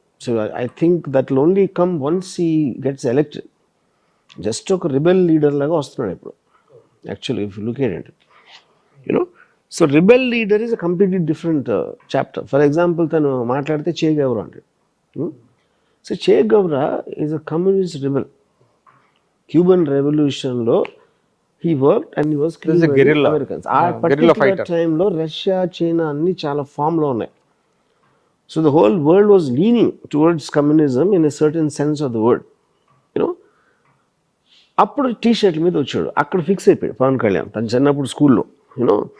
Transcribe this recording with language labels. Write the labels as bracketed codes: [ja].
[en] So I think that will only come once he gets elected. Just [te] ఒక rebel leader లాగా వస్తున్నాడు ఇప్పుడు [en] Actually if you look at it, you know. So rebel leader is a completely different chapter. For example [te] తను మాట్లాడితే చే గౌరా అంటాడు. [en] So Che Guevara is a communist rebel. [te] Cuban రెవల్యూషన్లో [en] he worked and he was killing Americans. [te] ఆ particular టైంలో Russia, China అన్ని చాలా ఫామ్లో ఉన్నాయి. [en] So the whole world was leaning towards communism in a certain sense of the word, you know. [te] అప్పుడు టీషర్ట్ల మీద వచ్చాడు, అక్కడ ఫిక్స్ అయిపోయాడు పవన్ కళ్యాణ్ తను చిన్నప్పుడు స్కూల్లో, యూనో.